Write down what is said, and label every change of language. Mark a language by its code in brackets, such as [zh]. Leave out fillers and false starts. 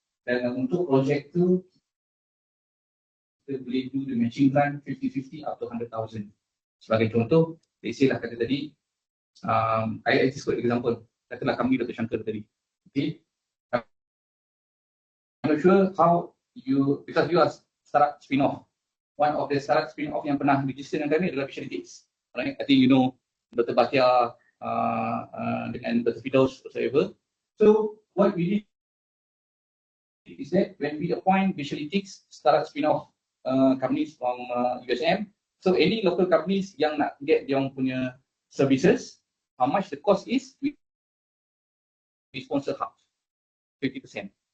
[ms] Dan untuk projek tu, kita boleh [en] do the matching grant 50-50 up to 100,000. [ms] Sebagai contoh, [en] let's say [ms] lah kata tadi, [en] I just got example. [ms] Katalah kami Dr. Shankar tadi. Okay. [en] I'm not sure how you, because you are startup spin-off. One of the startup spin-off [ms] yang pernah [en] register [ms] dengan kami adalah [en] Datalytica. Right? I think you know Dr. Batia dengan Dr. Fidaus whatsoever. So what we did is that when we appoint Datalytica startup spin-off companies from USM, so any local companies [ms] yang nak [en] get [ms] dia punya [en] services, how much the cost is, we sponsor half, 50%.